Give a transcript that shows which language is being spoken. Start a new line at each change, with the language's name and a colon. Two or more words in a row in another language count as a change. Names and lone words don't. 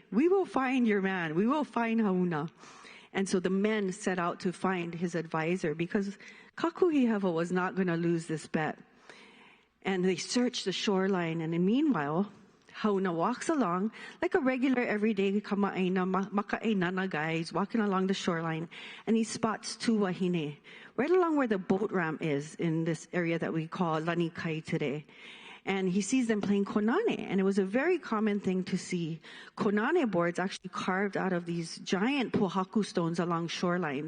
English: We will find your man. We will find Hauna. And so the men set out to find his advisor because Kakuihewa was not going to lose this bet. And they searched the shoreline, and meanwhile, Hauna walks along like a regular everyday
Hawaiian: kamaʻaina, maka'ainana
English: guy. He's walking along the shoreline, and he spots two wahine, right along where the boat ramp is in this area that we call Lanikai today. And he sees them playing Kōnane, and it was a very common thing to see Kōnane boards actually carved out of these giant pohaku stones along shoreline.